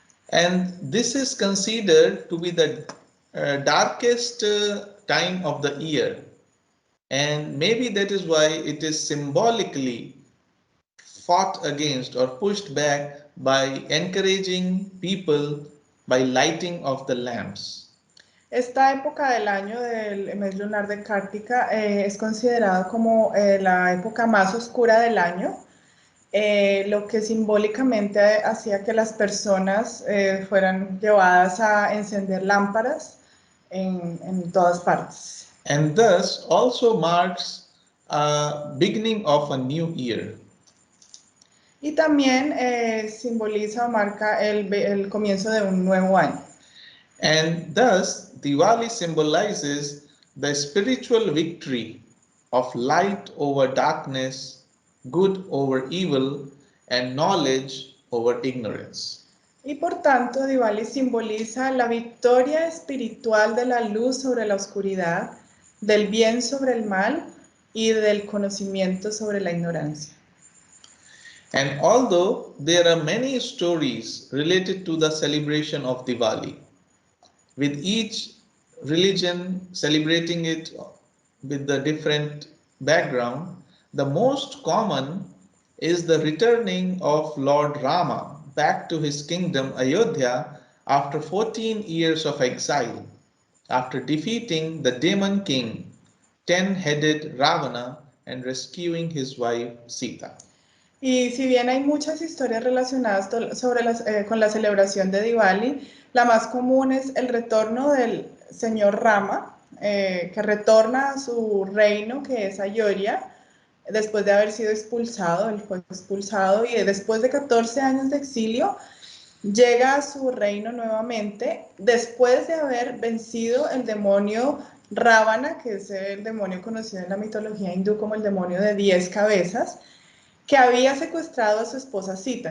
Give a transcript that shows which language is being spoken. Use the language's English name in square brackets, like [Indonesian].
[English] And this is considered to be the darkest time of the year. And maybe that is why it is symbolically fought against or pushed back by encouraging people by lighting of the lamps. [Spanish] Esta época del año del mes lunar de Kartika es considerada como la época más oscura del año, lo que simbólicamente hacía que las personas fueran llevadas a encender lámparas en todas partes. [English] And thus also marks a beginning of a new year. [Spanish] Y también simboliza o marca el comienzo de un nuevo año. [English] And thus Diwali symbolizes the spiritual victory of light over darkness, good over evil, and knowledge over ignorance. [Spanish] Y por tanto, Diwali simboliza la victoria espiritual de la luz sobre la oscuridad, del bien sobre el mal y del conocimiento sobre la ignorancia. [English] And although there are many stories related to the celebration of Diwali, with each religion celebrating it with the different background, the most common is the returning of Lord Rama back to his kingdom Ayodhya after 14 years of exile, after defeating the demon king, 10-headed Ravana, and rescuing his wife Sita. [Spanish] Y si bien hay muchas historias relacionadas con la celebración de Diwali, la más común es el retorno del señor Rama, que retorna a su reino, que es Ayodhya, después de haber sido expulsado. Él fue expulsado y después de 14 años de exilio, llega a su reino nuevamente, después de haber vencido el demonio Ravana, que es el demonio conocido en la mitología hindú como el demonio de 10 cabezas, que había secuestrado a su esposa Sita.